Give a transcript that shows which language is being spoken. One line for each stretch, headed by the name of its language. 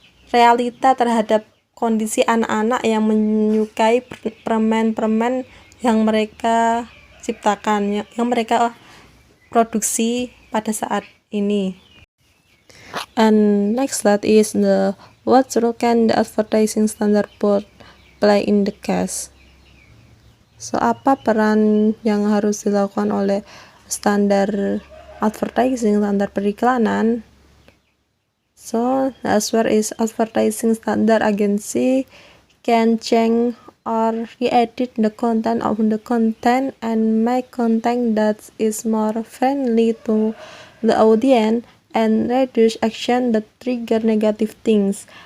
Indonesian: realita terhadap kondisi anak-anak yang menyukai permen-permen yang mereka ciptakan, yang mereka produksi pada saat ini.
English: And next slide is what role can the advertising standard board play in the case.
Indonesian: So, apa peran yang harus dilakukan oleh standar advertising, standar periklanan?
English: So, the answer is advertising standard agency can change or re-edit the content of the content and make content that is more friendly to the audience and reduce action that trigger negative things.